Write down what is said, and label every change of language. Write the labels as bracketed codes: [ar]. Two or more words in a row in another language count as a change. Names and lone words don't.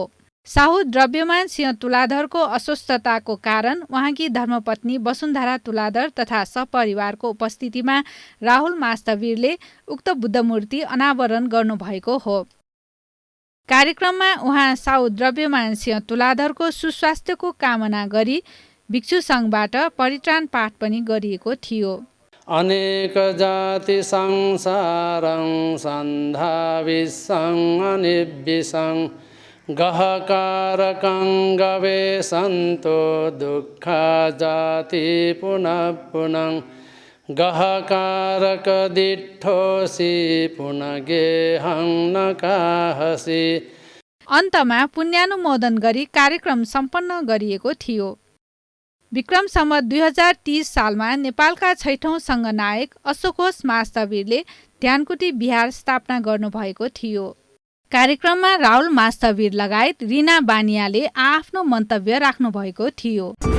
[ne] साहु द्रव्यमान सिंह तुलाधरको अस्वस्थताको कारण उहाँकी धर्मपत्नी वसुन्धरा तुलाधर तथा सपरिवारको उपस्थितिमा राहुल मास्थवीरले उक्त बुद्ध मूर्ति अनावरण गर्नुभएको हो। कार्यक्रममा उहाँ साहु द्रव्यमान सिंह तुलाधरको सुस्वास्थ्यको कामना गरी भिक्षु सङ्घबाट परित्राण पाठ पनि गरिएको थियो। [pi] अनेक जाति संसारं सन्धाविसं अनिब्बिसं गहकारकं गवेशन्तो दुःखा जाति पुनः पुनः गहकारक दिठोसी पुनः गेहं नकाहसी। [ne] अन्तमा पुण्यानुमोदन गरी कार्यक्रम सम्पन्न गरिएको थियो। विक्रम सम्वत 2030 सालमा नेपालका 6औं सङ्घनायक अशोकघोष मास्थवीरले ध्यानकुटी बिहार स्थापना गर्नुभएको थियो। कार्यक्रममा राहुल मास्थवीर लगायत रिना बानियाले आफ्नो मन्तव्य राख्नुभएको थियो।